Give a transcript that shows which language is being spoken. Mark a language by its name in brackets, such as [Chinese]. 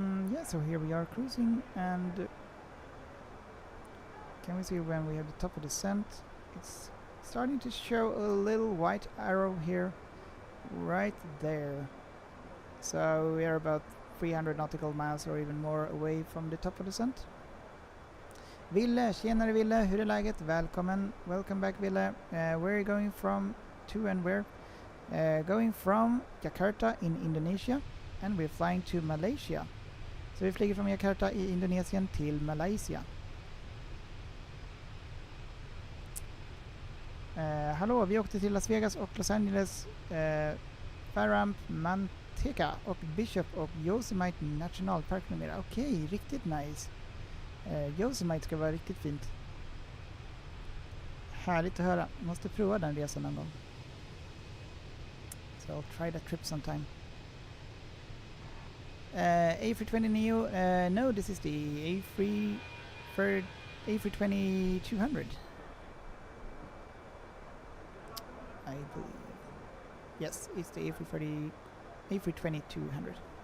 [English] Yeah, so here we are cruising, and can we see when we have the top of descent? It's starting to show a little white arrow here, right there. So we are about 300 nautical miles or even more away from the top of descent. [Swedish] Ville, tjenare Ville, hur är läget? Välkommen, [English] welcome back Ville. Where are you going from to and where? Going from Jakarta in Indonesia, and we're flying to Malaysia. [Swedish] Så vi flyger från Jakarta i Indonesien till Malaysia. Hallå, vi åkte till Las Vegas och Los Angeles, Faramp, Manteca och Bishop och Yosemite nationalpark numera. Okej, riktigt nice. Yosemite ska vara riktigt fint. Härligt att höra. Måste prova den resan någon gång. [English] So I'll try that trip sometime. A320neo, no, this is the A320-200. I believe. Yes, it's the A320-200.